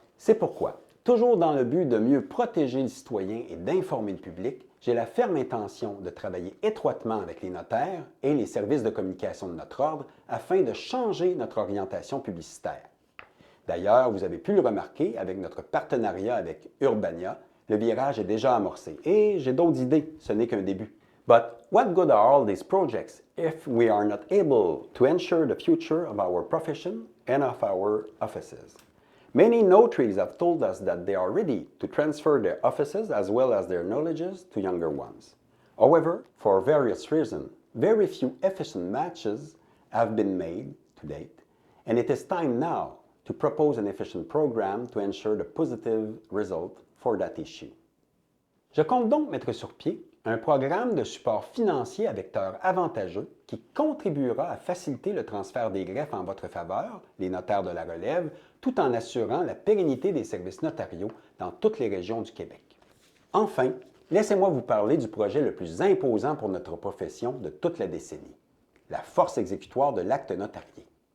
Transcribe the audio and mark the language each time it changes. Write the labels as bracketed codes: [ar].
[fr] C'est pourquoi, toujours dans le but de mieux protéger les citoyens et d'informer le public, j'ai la ferme intention de travailler étroitement avec les notaires et les services de communication de notre ordre afin de changer notre orientation publicitaire. D'ailleurs, vous avez pu le remarquer avec notre partenariat avec Urbania, le virage est déjà amorcé. Et j'ai d'autres idées, ce n'est qu'un début. [en] But what good are all these projects if we are not able to ensure the future of our profession and of our offices? Many notaries have told us that they are ready to transfer their offices as well as their knowledges to younger ones. However, for various reasons, very few efficient matches have been made to date, and it is time now to propose an efficient program to ensure the positive result for that issue. [fr] Je compte donc mettre sur pied un programme de support financier à vecteur avantageux qui contribuera à faciliter le transfert des greffes en votre faveur, les notaires de la relève, tout en assurant la pérennité des services notariaux dans toutes les régions du Québec. Enfin, laissez-moi vous parler du projet le plus imposant pour notre profession de toute la décennie, la force exécutoire de l'acte notarié.